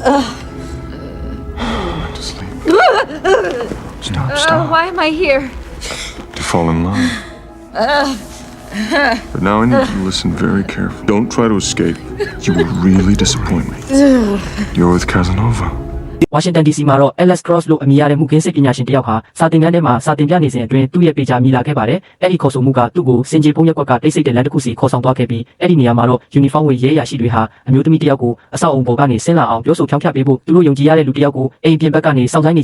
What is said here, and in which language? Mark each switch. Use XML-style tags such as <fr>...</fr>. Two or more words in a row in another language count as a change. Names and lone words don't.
<en>To sleep. Stop. Why am I here? To fall in love. But now I need you to listen very carefully. Don't try to escape. You will really disappoint me. You're with Casanova.</en> <my>Washington DC မှာတော့ Alex Cross လို့အမည်ရတဲ့မှုခင်းစစ်ပညာရှင်တယောက်ဟာစာသင်ခန်းထဲမှာစာသင်ပြနေစဉ်အတွင်းသူ့ရဲ့ပေချာမိလာခဲ့ပါတယ်။အဲ့ဒီခေါ်ဆိုမှုကသူ့ကိုစင်ကြေဖုံးရက်ကွက်ကတိတ်ဆိတ်တဲ့လမ်းတစ်ခုစီခေါ်ဆောင်သွားခဲ့ပြီးအဲ့ဒီနေရာမှာတော့ uniform ဝတ်ရဲရရှိတွေဟာအမျိုးသမီးတယောက်ကိုအဆောက်အုံပေါ်ကနေဆင်းလာအောင်ပြောဆိုဖြောင်းဖြတ်ပေးဖို့သူတို့ယုံကြည်ရတဲ့လူတယောက်ကိုအိမ်ပြင်ဘက်ကနေစောင့်ဆိုင်းနေကြ</my>